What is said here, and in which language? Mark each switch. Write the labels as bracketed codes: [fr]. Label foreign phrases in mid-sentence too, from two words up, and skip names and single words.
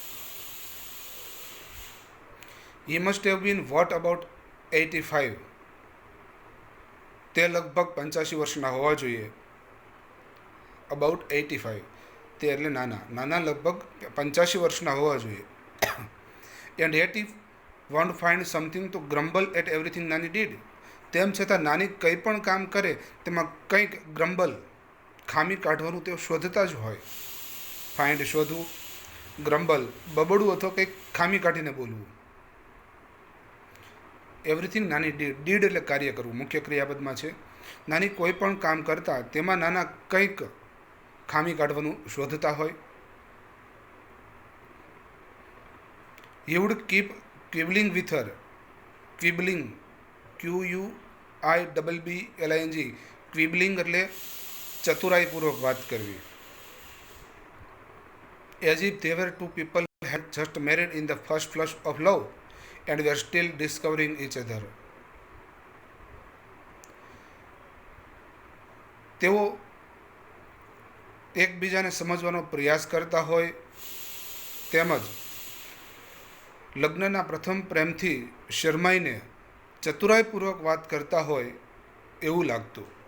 [en] He must have been what about 85. [gu] તે લગભગ 85 વર્ષના હોવા જોઈએ. અબાઉટ 85, તે એટલે નાના લગભગ 85 વર્ષના હોવા જોઈએ. [en] એન્ડ yet he won't find something to grumble at everything નાની did. [gu] તેમ છતાં નાની કંઈ પણ કામ કરે તેમાં કંઈક ગ્રમ્બલ, ખામી કાઢવાનું તેઓ શોધતા જ હોય. ફાઇન્ડ શોધવું, ગ્રમ્બલ બબડવું અથવા કંઈક ખામી કાઢીને બોલવું. [en] everything નાની did [gu] એટલે કાર્ય કરવું, મુખ્ય ક્રિયાપદમાં છે. નાની કોઈ પણ કામ કરતા તેમાં નાના કંઈક ખામી કાઢવાનું શોધતા હોય. [en] He would keep quibbling with her. Quibbling, QUIBBLING. [gu] ક્વિબલિંગ એટલે ચતુરાઈપૂર્વક વાત કરવી. [en] As if they were two people had just married in the first flush of love and were still discovering each other. [gu] તેઓ એકબીજાને સમજવાનો પ્રયાસ કરતા હોય તેમજ લગ્નના પ્રથમ પ્રેમથી શરમાઈને ચતુરાઈપૂર્વક વાત કરતા હોય એવું લાગતું.